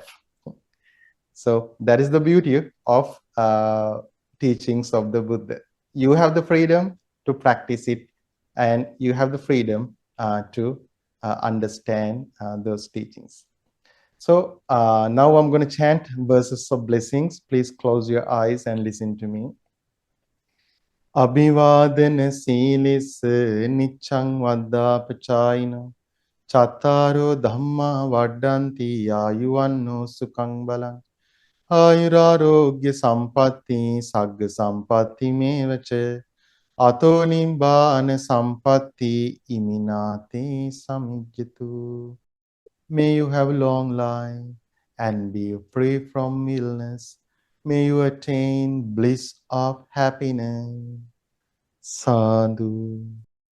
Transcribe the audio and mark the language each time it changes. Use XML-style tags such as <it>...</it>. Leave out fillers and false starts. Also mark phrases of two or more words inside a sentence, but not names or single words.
<en>So that is the beauty of teachings of the Buddha. You have the freedom to practice it, and you have the freedom to understand those teachings. So now I'm going to chant verses of blessings. Please close your eyes and listen to me.</en> <pi>Abhivadana silis nichang vaddapachayino chattaro dhamma vaddanti ayuvanno sukhang balang ayurarogya sampatti sagga sampatti mevacha ato nibbana sampatti iminate samijjatu.</pi> <en>May you have long life and be free from illness. May you attain bliss of happiness. Sadhu.</en>